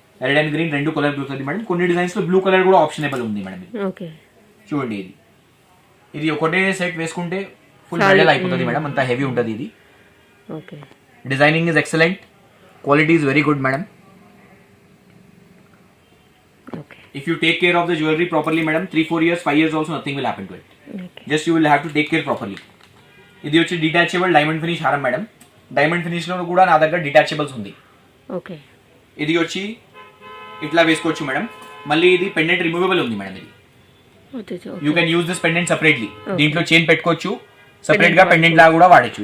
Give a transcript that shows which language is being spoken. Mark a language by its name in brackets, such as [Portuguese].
[Telugu] Red and green 2 colour దొరుకుతుంది madam. కొన్ని designs లో బ్లూ కలర్ కూడా ఆప్షనబుల్ ఉంది మేడం. ఓకే, చూడండి, ఇది ఒకటే సెట్ వేసుకుంటే ఫుల్ బ్రైడల్ అయిపోతుంది మేడం, అంత హెవీ ఉంటుంది ఇది. Okay, [English] Designing is excellent, quality is very good madam. Okay, If you take care of the jewelry properly, madam, 3-4 years, 5 years also nothing will happen to it. Okay, Just you will have to take care properly. [Telugu] ఇది వచ్చి detachable diamond finish హారం madam. Diamond finish లో కూడా నా దగ్గర డిటాచబుల్స్ ఉంది. Okay, ఇది వచ్చి ఇట్లా వేసుకోవచ్చు మేడం. మళ్ళీ ఇది పెండెంట్ రిమూవబుల్ ఉంది మేడం. [English] ఇది you can use this pendant separately. [Telugu] దీంట్లో చైన్ పెట్టుకోవచ్చు, సెపరేట్ గా పెండెంట్ లాగా కూడా వాడచ్చు.